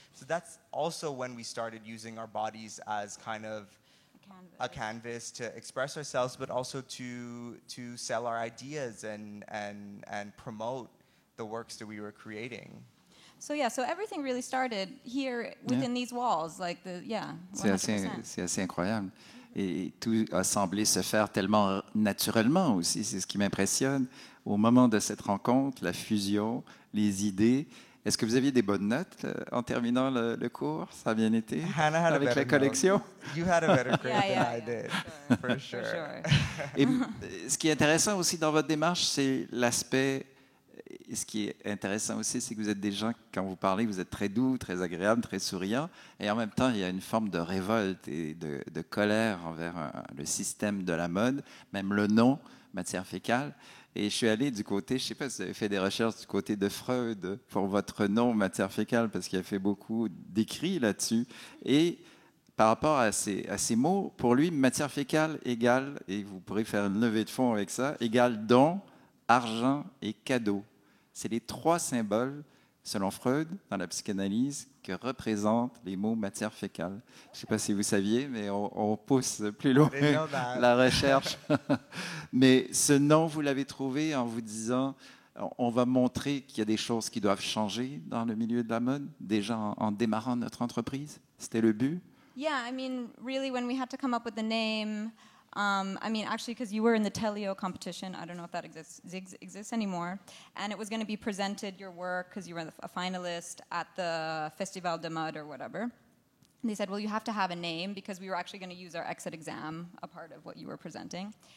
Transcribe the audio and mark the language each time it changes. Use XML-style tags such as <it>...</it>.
<en>So that's also when we started using our bodies as kind of a canvas to express ourselves, but also to sell our ideas and promote the works that we were creating. So everything really started here within these walls, like 100%.</en> <fr>C'est assez incroyable. Et tout a semblé se faire tellement naturellement aussi, c'est ce qui m'impressionne. Au moment de cette rencontre, la fusion, les idées. Est-ce que vous aviez des bonnes notes en terminant le cours? Ça a bien été avec la collection?</fr> <en>You had a better grade than I did, for sure.</en> <fr>Et ce qui est intéressant aussi dans votre démarche, c'est l'aspect. Et ce qui est intéressant aussi, c'est que vous êtes des gens, quand vous parlez, vous êtes très doux, très agréables, très souriants. Et en même temps, il y a une forme de révolte et de colère envers le système de la mode, même le nom, Matières Fécales. Et je suis allé du côté, je ne sais pas si vous avez fait des recherches du côté de Freud pour votre nom, Matières Fécales, parce qu'il a fait beaucoup d'écrits là-dessus. Et par rapport à ces mots, pour lui, Matières Fécales égale, et vous pourrez faire une levée de fonds avec ça, égale don, argent et cadeau. C'est les trois symboles, selon Freud, dans la psychanalyse, que représentent les mots matière fécale. Je ne sais pas si vous saviez, mais on pousse plus loin la recherche. Mais ce nom, vous l'avez trouvé en vous disant, on va montrer qu'il y a des choses qui doivent changer dans le milieu de la mode, déjà en démarrant notre entreprise. C'était le but?</fr> <en>Yeah, I mean, really, when we had to come up with the name... actually, because you were in the Telio competition, I don't know if that exists anymore, and it was going to be presented, your work, because you were a finalist at the Festival de Mode or whatever. they said, well, you have to have a name because we were actually going to use our exit exam, a part of what you were presenting.</en>